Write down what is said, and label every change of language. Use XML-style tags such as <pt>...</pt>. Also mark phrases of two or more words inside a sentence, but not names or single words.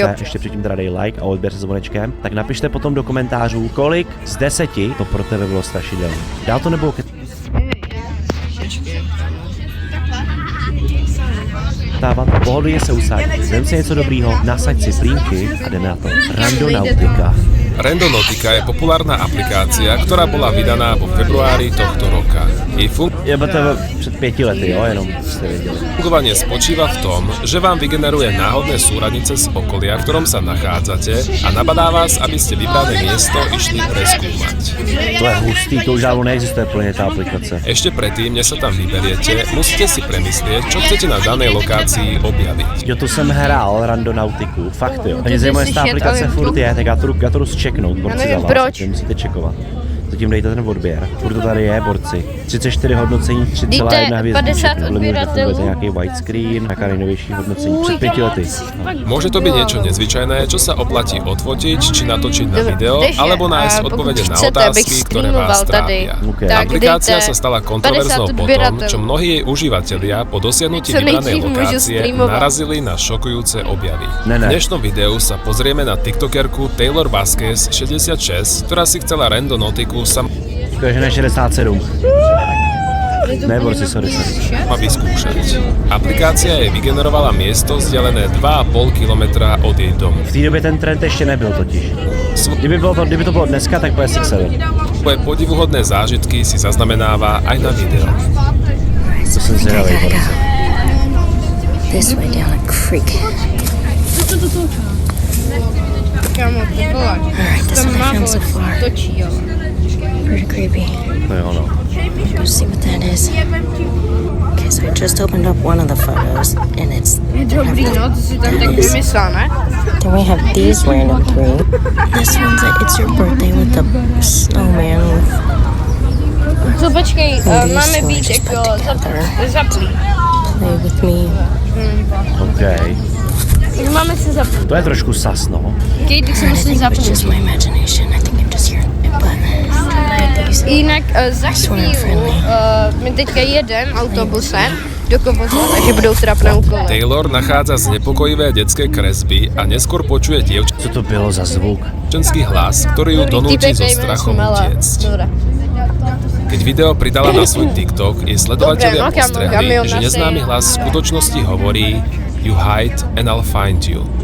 <cs>Ještě předtím teda dej like a odběr se zvonečkem. Tak napište potom do komentářů, kolik z 10 to pro tebe bylo strašidelné. Dál to nebo stávat, pohodlně se usaď, vem si něco dobrýho, nasaď si plínky a jdeme na to. Randonautika.</cs> <sk>Randonautika je populárna aplikácia, ktorá bola vydaná vo februári tohto roka.</sk> <cs>Je to před 5 lety, jo, jenom ste věděli.</cs> <sk>Fungovanie spočíva v tom, že vám vygeneruje náhodné súradnice z okolia, v ktorom sa nachádzate a nabadá vás, aby ste vybrané miesto išli preskúmať.</sk> <cs>To je hustý, to už dávno neexistuje plne tá aplikace.</cs> <sk>Ešte predtým, než sa tam vyberiete, musíte si premyslieť, čo chcete na danej lokácii objaviť.</sk> <cs>Jo, to jsem hrál Randonautiku, fakt jo. A mě zajímavé, jestli ta aplikace furt je, tak já to jdu zčeknout, borci za vás, proč? Musíte čekovat. Zatím dejte ten odběr. Furt to tady je, borci. 34 hodnocení, 3,1 hvězdiček. Podle mě funguje nějaký widescreen, nějaká nejnovější hodnocení před 5 lety.</cs> <sk>Môže to byť niečo nezvyčajné, čo sa oplatí odfotiť, či natočiť na video, alebo nájsť odpovede na otázky, ktoré vás trápia. Aplikácia sa stala kontroverznou potom, čo mnohí jej užívateľia po dosiahnutí vybranej lokácie narazili na šokujúce objavy. V dnešnom videu sa pozrieme na tiktokerku Taylor Vasquez 66, ktorá si chcela randonautiku</sk> <cs>Takže ne 67. Ne, borci, sorry.</cs> <sk>Má vyskúšať. Aplikácia jej vygenerovala miesto vzdialené 2,5 kilometra od jej domu.</sk> <cs>V té době ten trend ještě nebyl totiž. Kdyby to bylo dneska, tak bude 6-7.</cs> <sk>Svoje podivuhodné zážitky si zaznamenáva aj na video.</sk> <cs>To jsem zvědavý, borci.</cs> <en>This way down a creek. Alright, this one I found so far. Pretty creepy.</en> <cs>No jo, no.</cs> <en>Go see what that is. Okay, so I just opened up one of the photos, and it's...</en> <cs>Dobrý, no, to si tam tak vymyslel, ne?</cs> <en>Then we have these random 3. This one's a It's Your Birthday with the snowman.</en> <cs>Co, počkej, máme být jako zaplý.</cs> <en>Play with me. OK.</en> <cs>Máme se zapnout. To je trošku sas, no. Okay, tak se musím zapnout.</cs> <en>It's just my imagination. I think I'm just hearing it, but...</en> <cs>Jinak za chvíli my teďka jedem autobusem do Kovozla, takže budou trapné úkoly.</cs> <sk>Taylor nachádza znepokojivé detské kresby a neskôr počuje</sk> <cs>Co to bylo za zvuk?</cs> <sk>dievčenský hlas, ktorý ju donúti so strachom utiecť. Keď video pridala na svoj TikTok, jej sledovatelia postrehli, že neznámy hlas v skutočnosti hovorí</sk> <en>You hide and I'll find you.</en>